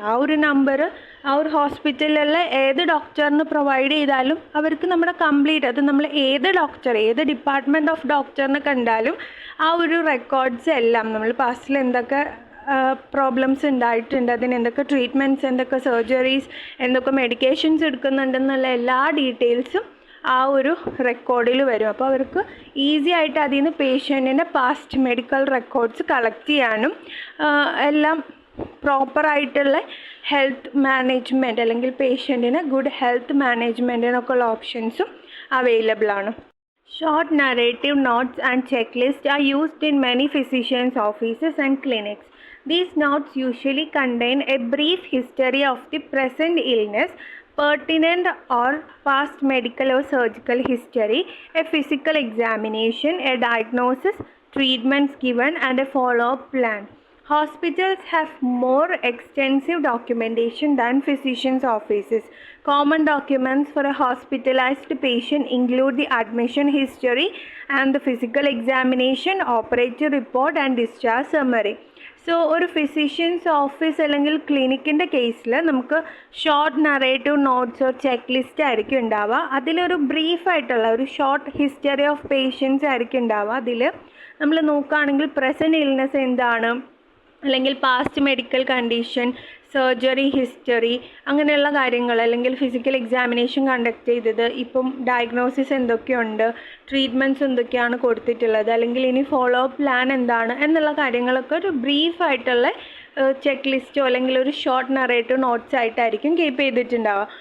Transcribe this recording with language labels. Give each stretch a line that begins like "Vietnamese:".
Malayalam: ആ ഒരു നമ്പർ ആ ഒരു ഹോസ്പിറ്റലിലുള്ള ഏത് ഡോക്ടറിന് പ്രൊവൈഡ് ചെയ്താലും അവർക്ക് നമ്മുടെ കംപ്ലീറ്റ്, അത് നമ്മൾ ഏത് ഡോക്ടർ, ഏത് ഡിപ്പാർട്ട്മെൻറ്റ് ഓഫ് ഡോക്ടറിനെ കണ്ടാലും ആ ഒരു റെക്കോർഡ്സ് എല്ലാം നമ്മൾ പാസ്റ്റിൽ എന്തൊക്കെ പ്രോബ്ലംസ് ഉണ്ടായിട്ടുണ്ട്, അതിന് എന്തൊക്കെ ട്രീറ്റ്മെൻറ്റ്സ്, എന്തൊക്കെ സർജറീസ്, എന്തൊക്കെ മെഡിക്കേഷൻസ് എടുക്കുന്നുണ്ടെന്നുള്ള എല്ലാ ഡീറ്റെയിൽസും ആ ഒരു റെക്കോർഡിൽ വരും. അപ്പോൾ അവർക്ക് ഈസി ആയിട്ട് അതിൽ നിന്ന് പേഷ്യൻറ്റിൻ്റെ പാസ്റ്റ് മെഡിക്കൽ റെക്കോർഡ്സ് കളക്ട് ചെയ്യാനും എല്ലാം പ്രോപ്പറായിട്ടുള്ള ഹെൽത്ത് മാനേജ്മെൻറ്റ് അല്ലെങ്കിൽ പേഷ്യൻറ്റിന് ഗുഡ് ഹെൽത്ത് മാനേജ്മെൻറ്റിനൊക്കെ ഉള്ള ഓപ്ഷൻസും അവൈലബിൾ ആണ്.
English: Short narrative notes and checklists are used in many physicians' offices and clinics. These notes usually contain a brief history of the present illness, pertinent or past medical or surgical history, a physical examination, a diagnosis, treatments given, and a follow-up plan. Hospitals have more extensive documentation than physicians' offices. Common documents for a hospitalized patient include the admission history and the physical examination, operative report, and discharge summary.
Malayalam: So ഒരു physicians office അല്ലെങ്കിൽ ക്ലിനിക്കിൻ്റെ കേസിൽ നമുക്ക് short narrative notes or check list ആയിരിക്കും ഉണ്ടാവുക. അതിലൊരു ബ്രീഫായിട്ടുള്ള ഒരു short history of patients ആയിരിക്കും ഉണ്ടാവുക. അതിൽ നമ്മൾ നോക്കുകയാണെങ്കിൽ പ്രസൻറ്റ് ഇൽനെസ് എന്താണ്, അല്ലെങ്കിൽ past medical condition, surgery history, അങ്ങനെയുള്ള കാര്യങ്ങൾ, അല്ലെങ്കിൽ ഫിസിക്കൽ എക്സാമിനേഷൻ കണ്ടക്ട് ചെയ്തത്, ഇപ്പം ഡയഗ്നോസിസ് എന്തൊക്കെയുണ്ട്, ട്രീറ്റ്മെൻറ്റ്സ് എന്തൊക്കെയാണ് കൊടുത്തിട്ടുള്ളത്, അല്ലെങ്കിൽ ഇനി ഫോളോ അപ്പ് പ്ലാൻ എന്താണ് എന്നുള്ള കാര്യങ്ങളൊക്കെ ഒരു ബ്രീഫായിട്ടുള്ള ചെക്ക് ലിസ്റ്റോ അല്ലെങ്കിൽ ഒരു ഷോർട്ട് നറേറ്റീവ് നോട്ട്സ് ആയിട്ടായിരിക്കും കീപ്പ് ചെയ്തിട്ടുണ്ടാവുക.